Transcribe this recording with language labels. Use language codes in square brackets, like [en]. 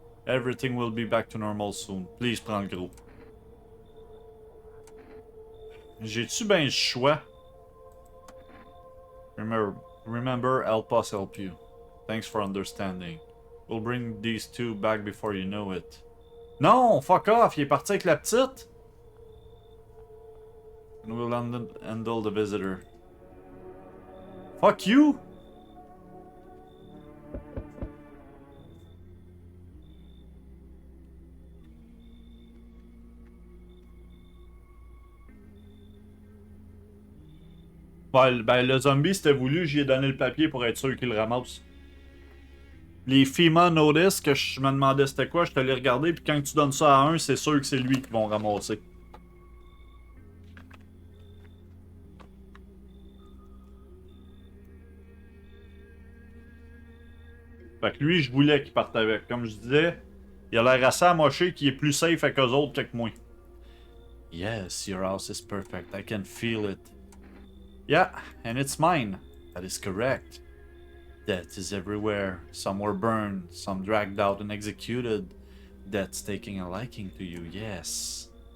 [en] Everything will be back to normal soon. Please, [fr] prends le gros. J'ai-tu ben le choix? [en] Remember, help us help you. Thanks for understanding. We'll bring these 2 back before you know it. [fr] Non, fuck off, il est parti avec la petite. [en] And we'll handle the visitor. Fuck you! [fr] Ben, le zombie, c'était voulu, j'y ai donné le papier pour être sûr qu'il le ramasse. Les FEMA Notice, que je me demandais c'était quoi, je te l'ai regardé, puis quand tu donnes ça à un, c'est sûr que c'est lui qui vont ramasser. Fait que lui, je voulais qu'il parte avec. Comme je disais, il a l'air assez amoché qu'il est plus safe avec eux autres que moi. [en] Yes, your house is perfect. I can feel it. Yeah, and it's mine. That is correct. Death is everywhere. Some were burned, some dragged out and executed. Death's taking a liking to you, yes.